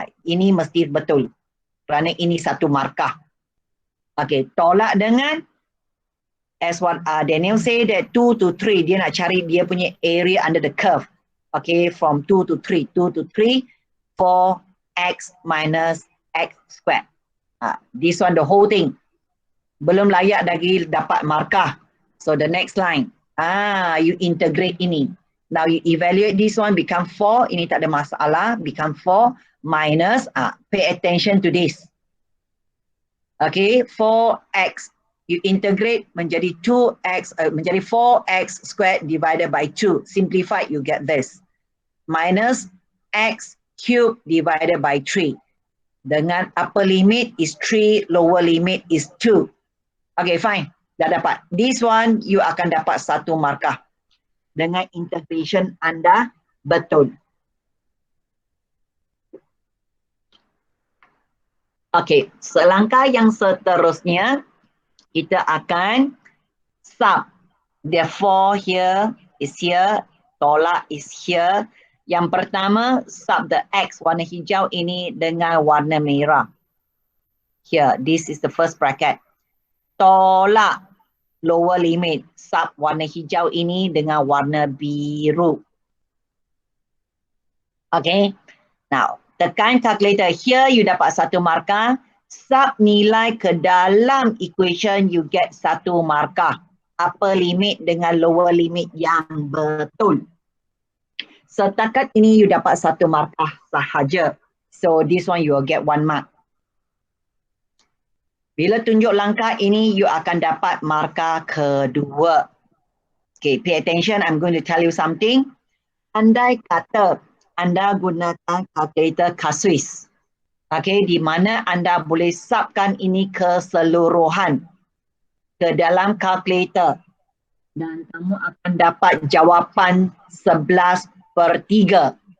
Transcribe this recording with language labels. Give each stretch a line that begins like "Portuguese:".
Malay: Ini mesti betul. Kerana ini satu markah. Okay, tolak dengan
English: as what Daniel say that 2 to 3,
Malay: dia nak cari dia punya
English: area under the curve. Okay, from 2 to 3, 2 to 3, 4x minus x squared. This one, the whole thing.
Malay: Belum layak lagi dapat markah.
English: So the next line, you integrate ini. Now you evaluate this one, become 4,
Malay: ini tak ada masalah,
English: become 4 minus, pay attention to this. Okay, 4x, you integrate menjadi 2x, menjadi 4x squared divided by 2. Simplified, you get this. Minus x cubed divided by 3. Dengan upper limit is 3, lower limit is 2. Okay, fine.
Malay: Dah dapat.
English: This one, you
Malay: akan dapat satu markah. dengan integration anda betul. Okey, selangkah yang seterusnya kita akan sub.
English: Therefore here is here, tolak is here.
Malay: Yang pertama, sub the X warna hijau ini dengan warna merah.
English: Here, this is the first bracket.
Malay: Tolak lower limit, sub warna hijau ini dengan warna biru.
English: Okay, now
Malay: tekan
English: calculator. Here you
Malay: dapat 1 markah. Sub nilai ke dalam equation,
English: you get
Malay: 1 markah. Upper limit dengan lower limit yang betul. Setakat ini you dapat 1 markah sahaja.
English: So this one you will get 1 mark.
Malay: Bila tunjuk langkah ini, you akan dapat markah kedua.
English: Okay, pay attention. I'm going to tell you something.
Malay: Andai kata anda gunakan kalkulator Kertas, okay, di mana anda boleh subkan ini keseluruhan ke dalam kalkulator dan kamu akan dapat jawapan 11/3.